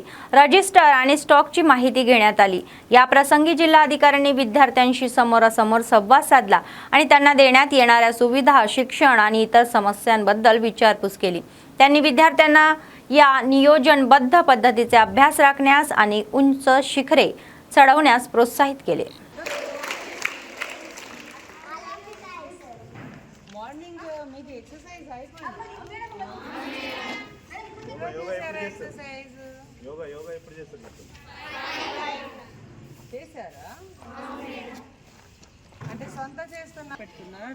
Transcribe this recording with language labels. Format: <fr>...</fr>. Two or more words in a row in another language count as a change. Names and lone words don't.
<mr>रजिस्टर आणि स्टॉकची माहिती घेण्यात आली. या प्रसंगी जिल्हाधिकाऱ्यांनी विद्यार्थ्यांशी समोरासमोर संवाद साधला आणि त्यांना देण्यात येणाऱ्या सुविधा, शिक्षण आणि इतर समस्यांबद्दल विचारपूस केली. त्यांनी विद्यार्थ्यांना या नियोजनबद्ध पद्धतीचे अभ्यास राखण्यास आणि उंच शिखरे चढवण्यास प्रोत्साहित केले.</mr> <te>మార్నింగ్ మీకు ఎక్సర్సైజ్ యోగా ఎప్పుడు చేస్తున్నారు? చేశారా? అంటే సొంత చేస్తున్నా పెట్టుకున్నారా?</te>